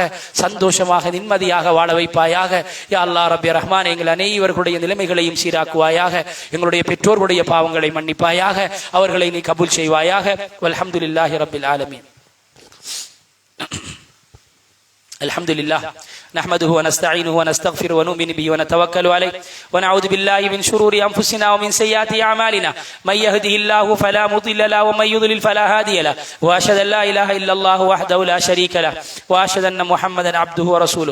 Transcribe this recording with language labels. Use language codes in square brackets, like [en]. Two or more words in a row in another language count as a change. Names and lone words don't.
[ta] சந்தோஷமாக நிம்மதியாக வாழ வைப்பாயாக [ar] يا الله. [ta] ரப்பே ரஹ்மானே, எங்கள் அனைவர்களுடைய நிலைமைகளையும் சீராக்குவாயாக. எங்களுடைய பெற்றோர்களுடைய பாவங்களை மன்னிப்பாயாக. அவர்களை நீ கபூல் செய்வாயாக. [ar] والحمد لله رب العالمين. அல்ஹம்துலில்லாஹ் نحمده ونستعينه ونستغفره ونؤمن به ونتوكل عليه ونعوذ بالله من شرور أنفسنا ومن سيئات أعمالنا من يهده الله فلا مضل له ومن يضلل فلا هادي له وأشهد أن لا إله إلا الله وحده لا شريك له وأشهد أن محمدا عبده ورسوله.